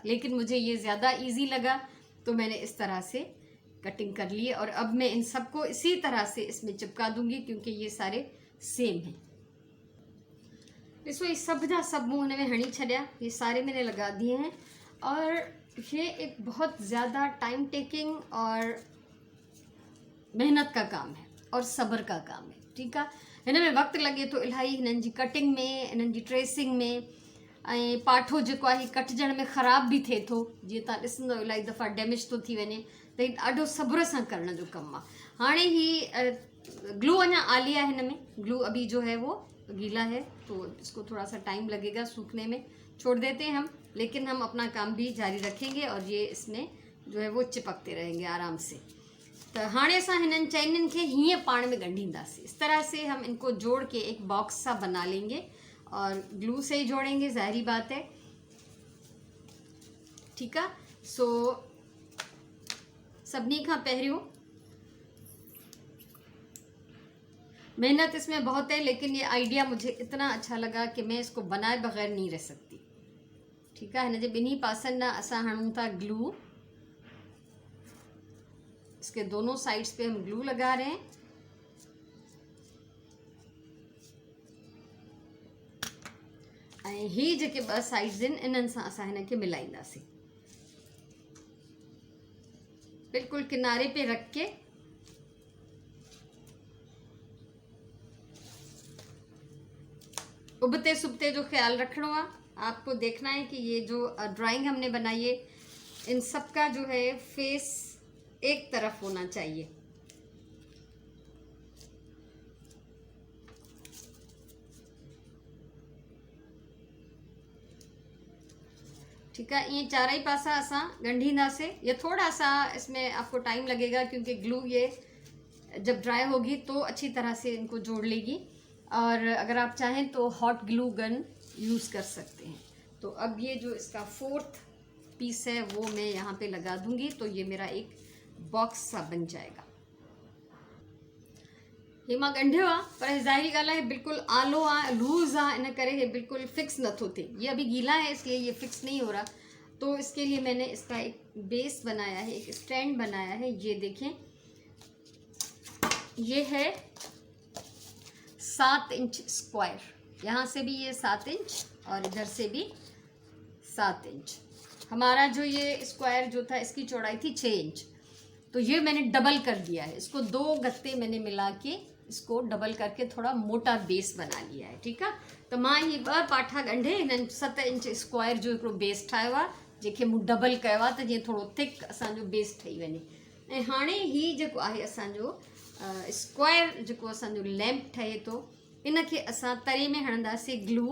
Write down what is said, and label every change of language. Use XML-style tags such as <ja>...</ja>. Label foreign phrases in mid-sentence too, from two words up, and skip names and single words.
<hi>लेकिन मुझे ये ज़्यादा इजी लगा तो मैंने इस तरह से कटिंग कर ली और अब मैं इन सबको इसी तरह से इसमें चिपका दूंगी, क्योंकि ये सारे सेम हैं।</hi> <sd>इसको सब जा सब मुँह ने में हणी छड़िया,</sd> <hi>ये सारे मैंने लगा दिए हैं। और ये एक बहुत ज़्यादा टाइम टेकिंग और मेहनत का काम है और सब्र का काम है। ठीक है,</hi> <sd>हिन में वक्त लगे तो इलाही हिननि जी कटिंग में, हिननि जी ट्रेसिंग में, ऐं पाठो जेको आहे कटजण में ख़राब भी थिए थो। जीअं तव्हां ॾिसंदव इलाही दफ़ा डैमेज थो थी वञे, त ही ॾाढो सब्र सां करण जो कमु आहे। हाणे ही ग्लू अञा आली आहे, हिन में</sd> <hi>ग्लू अभी जो है वो गीला है, तो इसको थोड़ा सा टाइम लगेगा सूखने में, छोड़ देते हैं हम। लेकिन हम अपना काम भी जारी रखेंगे और ये इसमें जो है वो चिपकते रहेंगे आराम से।</hi> <sd>तो हाणे असां हिननि चैननि खे हीअं पाण में ॻंढींदासीं।</sd> <hi>इस तरह से हम इनको जोड़ के एक बॉक्स सा बना लेंगे और ग्लू से ही जोड़ेंगे, ज़ाहिरी बात है। ठीक है, सो</hi> <sd>सभिनी खां पहिरियों</sd> <hi>मेहनत इसमें बहुत है, लेकिन ये आइडिया मुझे इतना अच्छा लगा कि मैं इसको बनाए बगैर नहीं रह सकती। ठीक है,</hi> <sd>हिन जे ॿिन्ही पासनि ॾांहुं असां हणूं था ग्लू।</sd> <hi>इसके दोनों साइड्स पे हम ग्लू लगा रहे हैं।</hi> <sd>ऐं ही जेके ॿ साइड्स आहिनि, इन्हनि सां असां हिन खे मिलाईंदासीं।</sd> <hi>बिल्कुल किनारे पे रख के उबते सुबते जो ख्याल रखना है। आपको देखना है कि ये जो ड्राइंग हमने बनाई है, इन सब का जो है फेस एक तरफ होना चाहिए। ठीक है,</hi> <sd>ये चारई पासा असां ॻंढींदासीं।</sd> <hi>ये थोड़ा सा इसमें आपको टाइम लगेगा, क्योंकि ग्लू ये जब ड्राई होगी तो अच्छी तरह से इनको जोड़ लेगी। और अगर आप चाहें तो हॉट ग्लू गन यूज़ कर सकते हैं। तो अब ये जो इसका 4th पीस है वो मैं यहाँ पे लगा दूंगी, तो ये मेरा एक बॉक्स सा बन जाएगा।</hi> <sd>ये मां ॻंढियो आहे, पर ज़ाहिरी ॻाल्हि आहे बिल्कुल आलो आहे, लूज़ आहे, इन करे ये बिल्कुल फिक्स नथो थिए।</sd> <hi>ये अभी गीला है इसलिए ये फिक्स नहीं हो रहा। तो इसके लिए मैंने इसका एक बेस बनाया है, एक स्टैंड बनाया है। ये देखें, ये है 7 इंच स्क्वायर। यहाँ से भी ये 7 इंच और इधर से भी 7 इंच। हमारा जो ये स्क्वायर जो था, इसकी चौड़ाई थी 6 इंच। तो ये मैंने डबल कर दिया है। इसको 2 गत्ते मैंने मिला के इसको डबल करके थोड़ा मोटा बेस बना लिया है। ठीक है,</hi> <sd>तो मां ही 2 पाठा ॻंढे हिननि 7 इंच स्क्वायर जो हिकिड़ो बेस ठाहियो आहे, जंहिंखे मूं डबल कयो आहे, त जीअं थोरो थिक असांजो बेस ठही वञे। ऐं हाणे ही जेको आहे असांजो स्क्वायर जेको असांजो लैंप ठहे थो, इनखे असां तरे में हणंदासीं ग्लू।</sd>